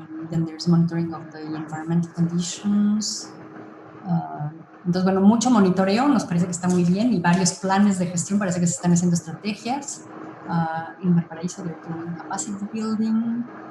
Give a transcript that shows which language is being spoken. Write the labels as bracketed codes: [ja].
[en] Then there's monitoring of the environmental conditions. [es] Entonces, bueno, mucho monitoreo, nos parece que está muy bien, y varios planes de gestión, parece que se están haciendo estrategias. [en] En Valparaíso, they're doing capacity building.